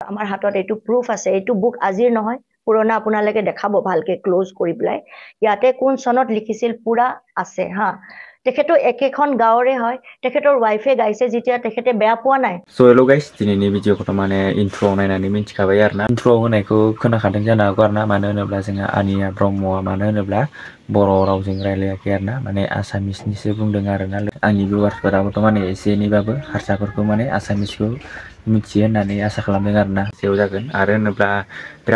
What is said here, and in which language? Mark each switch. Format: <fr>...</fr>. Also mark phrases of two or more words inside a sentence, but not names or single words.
<as>আমাৰ হাতত এইটো প্ৰুফ আছে এইটো বুক আজিৰ নহয় পুৰণা আপোনালোকে দেখাব ভালকে ক্লোজ কৰি পেলাই ইয়াতে কোন চনত লিখিছিল পুৰা আছে হা তেখেতো একেখন গাঁৱৰে হয় তেখেতৰ ৱাইফে গাইছে যেতিয়া তেখেতে বেয়া পোৱা নাই</as> <en>So hello guys,</en> <brx>दिनैनि भिडिअखौथ' माने इन्ट्र नायनानै मिन्थिखाबाय आरोना इन्ट्र होनायखौ खोनाखादों जानो हागौ आरोना मानो होनोब्ला जोंहा आनिया ब्रह्मआ मानो होनोब्ला बर' रावजों रायलायाखै आरोना माने आसामिसनिसो बुंदों आरोना आंनि भिउवार्सफोराबोथ' माने एसे एनैबाबो हारसाफोरखौ माने आसामिसखौ मिथियो होननानै आसा खालामदों आरोना जेव जागोन आरो होनोब्ला बिराद</brx>